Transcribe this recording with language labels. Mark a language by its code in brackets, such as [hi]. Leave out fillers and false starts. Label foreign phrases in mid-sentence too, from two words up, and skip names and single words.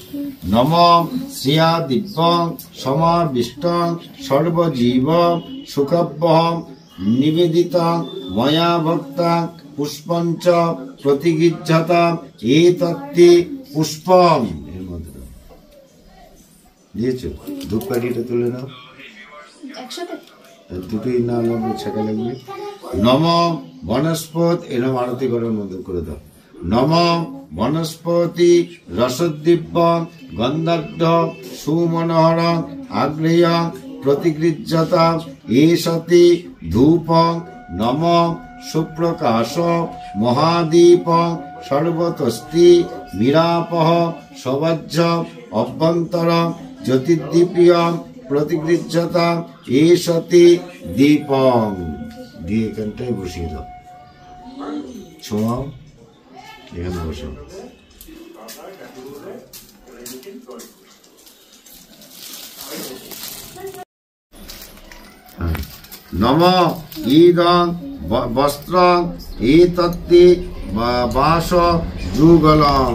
[sa] नमः श्रिया दिव्यं समाविष्टं सर्वजीव सुखभ्यहम् निवेदितं मया भक्तां पुष्पञ्च प्रतिगृह्यताम् एतत्ति पुष्पम्। [bn] এর মধ্যে দিয়েছো, ধূপকাঠিটা তুলে নাও একসাথে, দুটোই না লাগবে, ছেঁকা লাগবে। [sa] नम वनस्पति, [bn] এরকম আরতি করার মধ্যে করে দাও। [sa] नम वनस्पति रसद्दिव्यं गन्धाढ्य सुमनोहरं आग्नेयं प्रतिगृह्यताम् एषति धूपं। नम सुप्रकाश महादीपं सर्वतस्ति मिरापह सबाज्य अभ्यन्तरं ज्योतिर्दीपियं प्रतिगृह्यताम् एषति दीपं। [bn] দিয়ে এখানটায় বসিয়ে দাও, ছোঁয়াও, এখানে বসো। [sa] नम इदं वस्त्रं एतत्ति वास युगलम्।